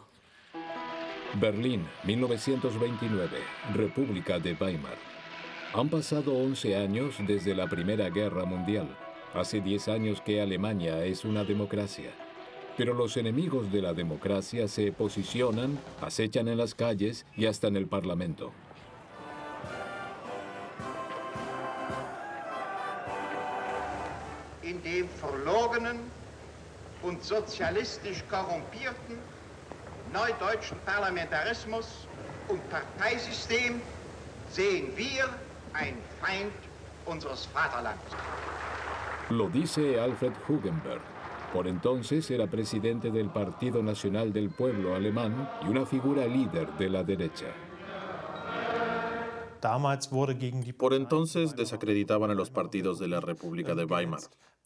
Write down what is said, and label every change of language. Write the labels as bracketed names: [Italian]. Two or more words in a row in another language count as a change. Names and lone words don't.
[Spanish] Berlín, 1929, República de Weimar. Han pasado 11 años desde la Primera Guerra Mundial. Hace 10 años que Alemania es una democracia. Pero los enemigos de la democracia se posicionan, acechan en las calles y hasta en el Parlamento. [German] In dem verlogenen und sozialistisch korrumpierten neudeutschen Parlamentarismus und Parteisystem sehen wir ein Feind unseres Vaterlands. [Spanish] Lo dice Alfred Hugenberg. Por entonces era presidente del Partido Nacional del Pueblo alemán y una figura líder de la derecha. Por entonces desacreditaban a los partidos de la República de Weimar.